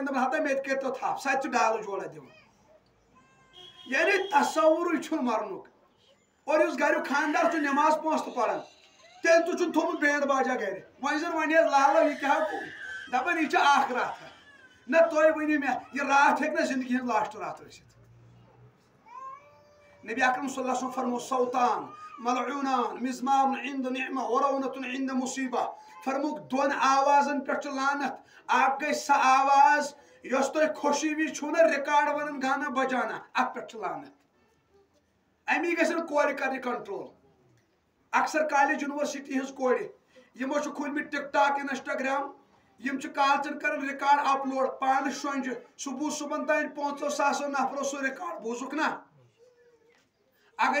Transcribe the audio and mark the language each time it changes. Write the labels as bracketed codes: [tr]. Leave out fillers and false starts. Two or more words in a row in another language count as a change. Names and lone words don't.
[ks] دپان ہتا مےٚ تہِ کٔرۍتو تھپھ سۄ تہِ چھِ ڈالہٕ جوڑا دِوان یعنی تصورٕے چھُنہٕ مرنُک اور یُس گریُک خانٛدار چھُ نٮ۪ماز 5 تہِ پران تیٚلہِ تہِ چھُن تھوٚمُت [ur] بینٛڈ باجا [ks] گرِ وۄنۍ زن وۄنۍ حظ لالو یہِ کیٛاہ دپان یہِ چھِ اکھ راتھا نہ تُہۍ ؤنِو مےٚ یہِ راتھ ہیٚکہِ نہ زندگی ہٕنٛز لاسٹ راتھ ٲسِتھ نبی اکرم [ar] صلی اللہ علیہ وسلم [ks] فرمو [ar] صوتان ملعونان مزمار عند نعمہ ورونۃ عند مصیبہ [ks] فرموک 2 آوازن پٮ۪ٹھ چھُ لعنت اکھ گٔے سۄ آواز یۄس تۄہہِ خوشی وِزِ چھُو نہ رِکاڈ ونان [ur] گانا بجانا [ks] اتھ پٮ۪ٹھ چھُ لعنت امی گژھن کورِ کرنہِ کنٹرول اکثر [en] college university [ks] ہٕنٛز کورِ یِمو چھُ کھوٗلمٕتۍ ٹِک ٹاک انسٹاگرام یِم چھِ کالچن کران رِکاڈ اپلوڈ پانہٕ شۄنٛجہِ سُہ بوٗز صُبحن تام 500 ساسو نفرو سُہ رِکاڈ بوٗزُکھ نا اگر